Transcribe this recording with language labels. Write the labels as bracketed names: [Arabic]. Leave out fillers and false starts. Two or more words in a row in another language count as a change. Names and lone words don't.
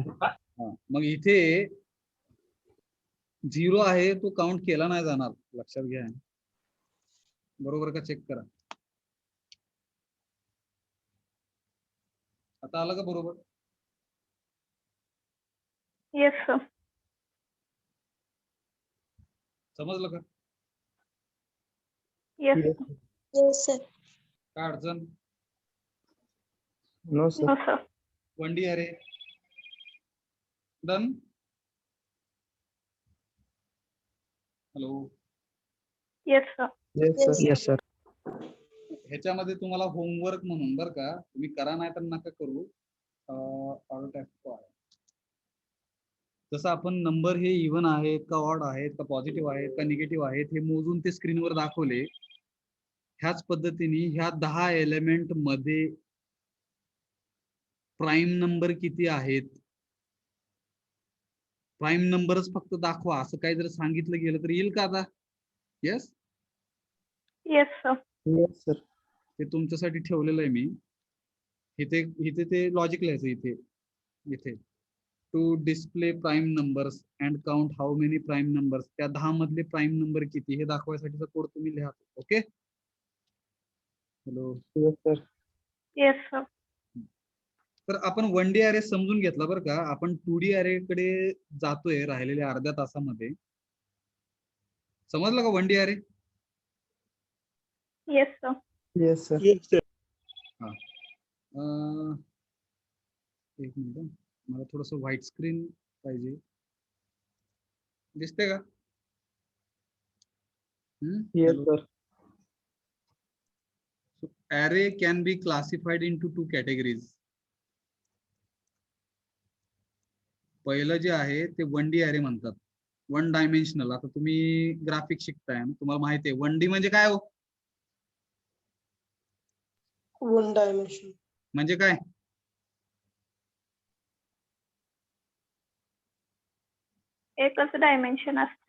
[Marathi] मग इथे 0 आहे तो काउंट केला नाही जाणार, लक्षात घ्या. बरोबर का, चेक करा. आता आलं का बरोबर. [English] Yes, sir. [Marathi] समजलं का. [English] Yes. Yes. Yes, sir. [Marathi] काय अडचण. [English] No, sir. No, sir. 1D array done. हॅलो, Yes, sir. Yes, sir. Yes, sir. [Marathi] ह्याच्यामध्ये तुम्हाला होमवर्क म्हणून बरं का, तुम्ही करा नाही तर नका करू. जसं आपण नंबर हे इव्हन आहेत का ऑड आहेत का पॉझिटिव्ह आहेत का निगेटिव्ह आहेत हे मोजून ते स्क्रीनवर दाखवले, ह्याच पद्धतीने ह्या 10 एलिमेंट मध्ये [English] prime number [Marathi] किती आहेत, प्राईम नंबरच फक्त दाखवा असं काही जर सांगितलं गेलं तर येईल का आता. [English] येस, Yes, sir. Yes, sir. [Marathi] ते तुमच्यासाठी ठेवलेलं आहे मी. इथे इथे ते लॉजिक लिहायचं इथे. इथे [English] to display prime numbers and count how many prime numbers, [Marathi] त्या 10 मधले [English] prime number [Marathi] किती हे दाखवायसाठीचा कोड तुम्ही लिहा. [English] OK. Hello, Yes, sir. Yes, sir. [Marathi] तर आपण 1D अरे समजून घेतला बरं का. आपण 2D अरे कडे जातोय राहिलेल्या अर्ध्या तासामध्ये. समजलं का 1D अरे. [English] Yes, sir. Yes, sir. [Marathi] एक मिनिट, मला थोडस [English] white screen [Marathi] पाहिजे. दिसते का. [English] Yes, sir. Array can be classified into 2 categories. [Marathi] पहिलं जे आहे ते 1D अरे म्हणतात. [English] one dimensional. [Marathi] आता तुम्ही ग्राफिक शिकताय ना, तुम्हाला माहिती आहे 1D म्हणजे काय हो? [English] one dimension. [Marathi] म्हणजे काय? एकच डायमेन्शन असते.